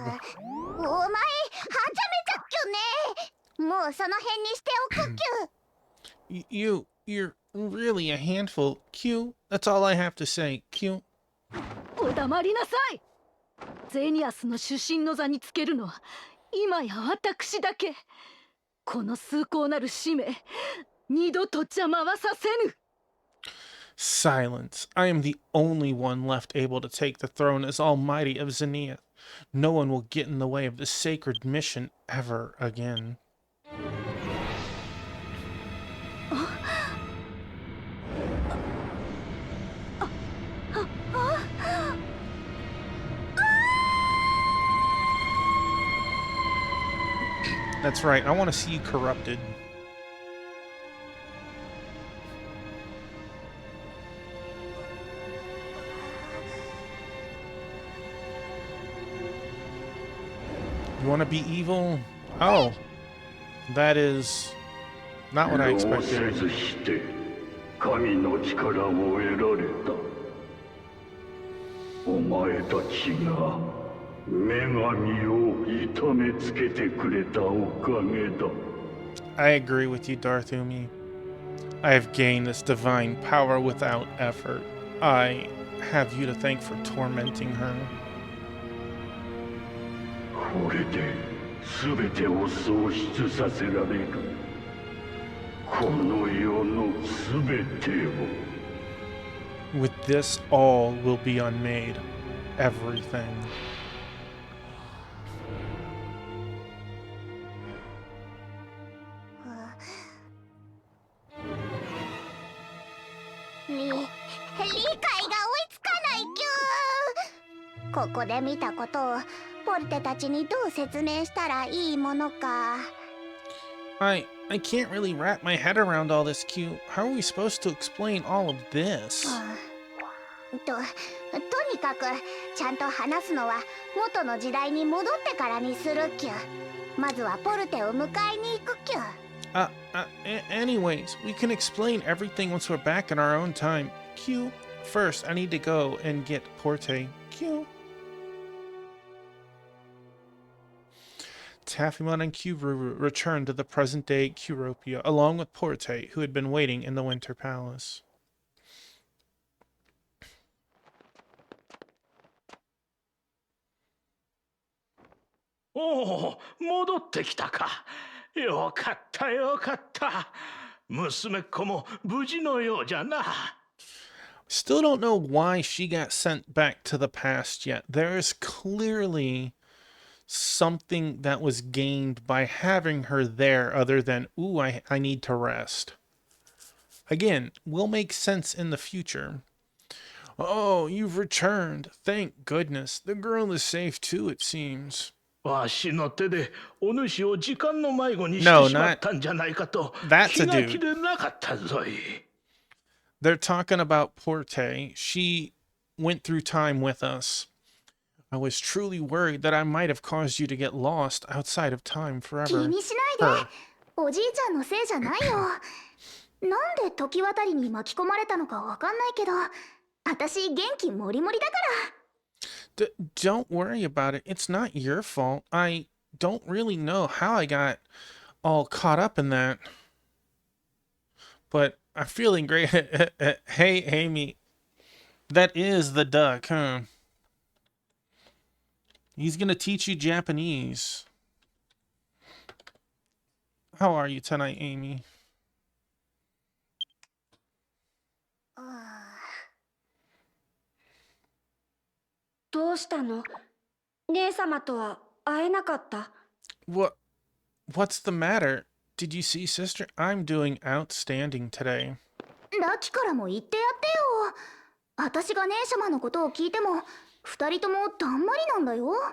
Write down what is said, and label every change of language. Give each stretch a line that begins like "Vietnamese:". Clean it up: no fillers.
Japanese: お前はちゃめちゃっきゅね。もうその辺にしておくっきゅ。
English: You're really a handful. Q. That's all I have to say. Q.
Japanese: お黙りなさい。ゼニアスの主神の座につけるのは今や私だけ。この崇高なる使命、二度と邪魔はさせぬ。
English: Silence. I am the only one left able to take the throne as Almighty of Zenith. No one will get in the way of this sacred mission ever again. That's right, I want to see you corrupted. You want to be evil? Oh, that is not what I expected.
Japanese: 神の力を得られた。お前たちが女神を痛めつけてくれたおかげだ。
English: I agree with you, Darthumi. I have gained this divine power without effort. I have you to thank for tormenting her.
Japanese: これで全てを喪失させられる。この世のすべてを。
English: With this, all will be unmade. Everything.
Japanese: Li 理解が追いつかないキュー。ここで見たことをポルテたちにどう説明したらいいものか。
English: I can't really wrap my head around all this, Q. How are we supposed to explain all of this?
Japanese: とにかくちゃんと話すのは元の時代に戻ってからにするキュ。まずはポルテを迎えに行くキュ。
English: Anyways, we can explain everything once we're back in our own time. Q, first I need to go and get Porte. Q. Taffymon and Kyuru returned to the present-day Kyropia, along with Porte, who had been waiting in the Winter Palace.
Japanese: おお、戻ってきたか。よかったよかった。娘っ子も無事のようじゃな。
English: Still don't know why she got sent back to the past yet. There is clearly something that was gained by having her there other than, ooh, I need to rest. Again, will make sense in the future. Oh, you've returned. Thank goodness. The girl is safe too, it seems.
Japanese: わしの手でお主を時間の迷子にしてしまったんじゃないかと気が気でなかったぞい。
English: They're talking about Porte. She went through time with us. I was truly worried that I might have caused you to get lost outside of time
Japanese: 気
English: forever.
Japanese: にしないで。おじいちゃんのせいじゃないよ。なんで時渡りに巻き込まれたのかわかんないけど、私元気もりもりだから。
English: Don't worry about it. It's not your fault. I don't really know how I got all caught up in that. But I'm feeling great. Hey, Amy. That is the duck, huh? He's gonna teach you Japanese. How are you tonight, Amy?
Japanese: どうしたの？姉様とは会えなかった？
English: What's the matter? Did you see, sister? I'm doing outstanding today.
Japanese: ラキからも言ってやってよ。私が姉様のことを聞いても、二人ともだんまりなんだよ。